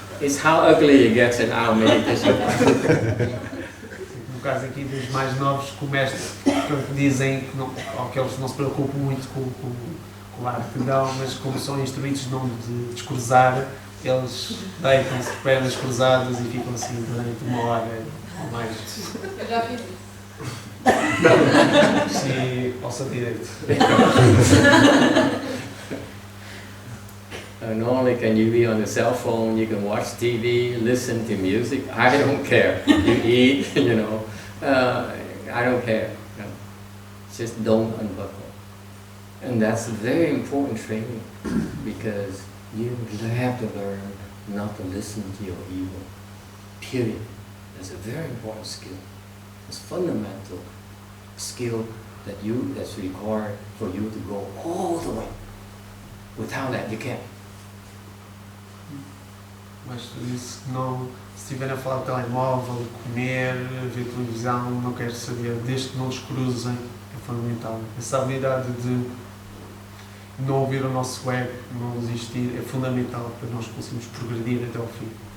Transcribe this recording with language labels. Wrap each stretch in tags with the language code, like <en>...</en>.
<en>It's how ugly it gets in our meditation.</en> <pt>no caso aqui dos mais novos que o mestre portanto, dizem que, não, ou que eles não se preocupam muito com a arte que dão, mas como são instruídos não de descruzar, eles deitam-se de pernas cruzadas e ficam assim durante 1 hora ou mais. Eu já fiz isso. Sim, ao seu direito.</pt> <en>Not only can you be on the cell phone, you can watch TV, listen to music. I don't care. You eat, you know. I don't care. You know. Just don't unbuckle. And that's a very important training because you have to learn not to listen to your ego. Period. That's a very important skill. It's fundamental skill that's required for you to go all the way. Without that, you can't.</en> <pt>Mas disse que não, se estiverem a falar de telemóvel, comer, ver televisão, não quero saber, desde que não descruzem, é fundamental. Essa habilidade de não ouvir o nosso ego, não desistir, é fundamental para nós conseguirmos progredir até ao fim.</pt>